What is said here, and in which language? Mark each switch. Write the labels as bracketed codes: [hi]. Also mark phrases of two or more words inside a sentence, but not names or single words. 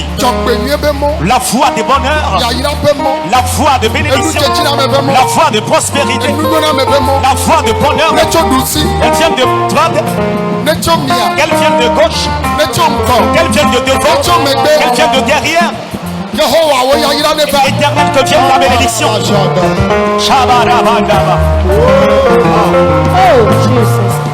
[fr] La voie de bonheur, la voie de bénédiction, la voie de prospérité, la voie de bonheur. Elle vient de droite, qu'elle vienne de gauche, qu'elle vienne de devant, qu'elle vienne de derrière. [ee] Yehowa wo ya yira ne fa. [fr] Éternel, que vienne la bénédiction. Shabarabandaba. [en] Oh, Jesus.